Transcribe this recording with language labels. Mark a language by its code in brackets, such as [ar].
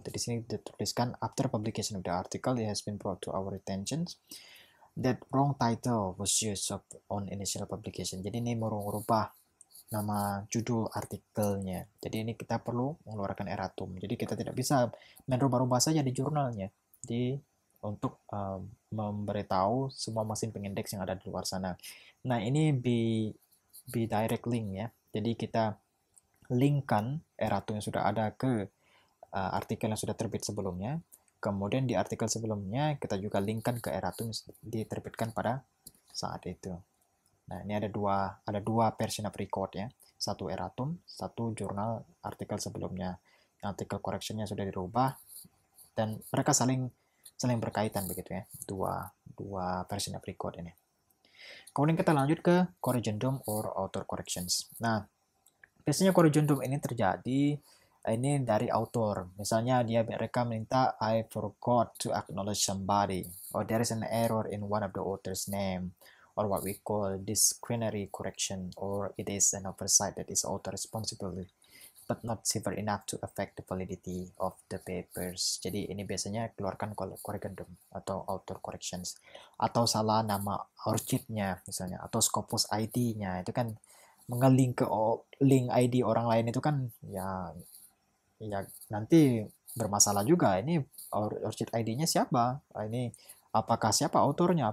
[en] Jadi di sini dituliskan after publication of the article it has been brought to our attention that wrong title was used on initial publication. [id] Jadi ini merubah nama judul artikelnya. Jadi ini kita perlu mengeluarkan erratum. Jadi kita tidak bisa merubah-rubah saja di jurnalnya. Jadi untuk memberitahu semua mesin pengindeks yang ada di luar sana. Nah, ini direct link ya. Jadi kita linkkan erratum yang sudah ada ke artikel yang sudah terbit sebelumnya. Kemudian di artikel sebelumnya kita juga linkkan ke erratum yang diterbitkan pada saat itu. Nah, ini ada dua version of record ya. Satu erratum, satu jurnal artikel sebelumnya. Artikel correctionnya sudah dirubah dan mereka saling berkaitan begitu ya. Dua version of record ini. Kemudian kita lanjut ke corrigendum or author corrections. Nah, biasanya corrigendum ini terjadi ini dari author. [en] Misalnya mereka minta I forgot to acknowledge somebody, or there is an error in one of the author's name, or what we call disciplinary correction, or it is an oversight that is author responsible but not severe enough to affect the validity of the papers. [id] Jadi ini biasanya keluarkan corrigendum atau author corrections. Atau salah nama orchidnya misalnya, atau Scopus ID-nya, itu kan mengelink ke link ID orang lain itu kan ya nanti bermasalah juga. Ini orchid ID-nya siapa? Ini apakah siapa autornya?